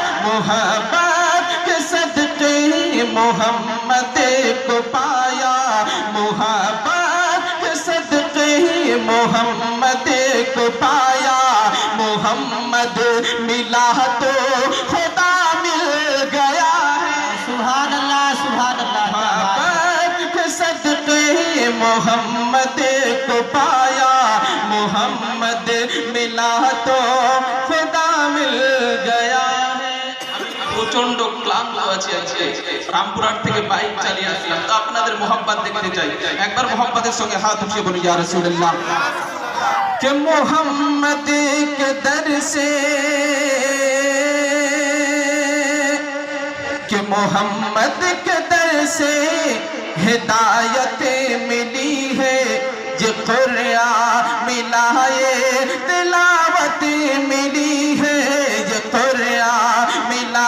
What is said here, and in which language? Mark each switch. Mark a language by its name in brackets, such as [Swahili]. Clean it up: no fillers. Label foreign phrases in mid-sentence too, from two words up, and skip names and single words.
[Urdu] محبت کے صدقے محمد کو پایا، محبت کے صدقے محمد کو پایا، محمد ملا تو خدا مل گیا ہے، [Arabic] سبحان اللہ سبحان اللہ۔ [Urdu] محبت کے صدقے محمد کو پایا، محمد ملا تو خدا مل گیا ہے۔ [Bangla] প্রচন্ড ক্লান্ত আছি আজকে, রামপুরহাট থেকে বাইক চালিয়ে আসলাম, তো আপনাদের মোহাব্বত দেখতে চাই। একবার মোহাব্বতের সঙ্গে হাত উঠিয়ে বলুন [Arabic] يا رسول الله. [Urdu] کہ محمد کے در سے کہ محمد کے در سے ہدایت ملی ہے، یہ قرآن ملا ہے تلاوت ملی ہے، یہ قرآن ملا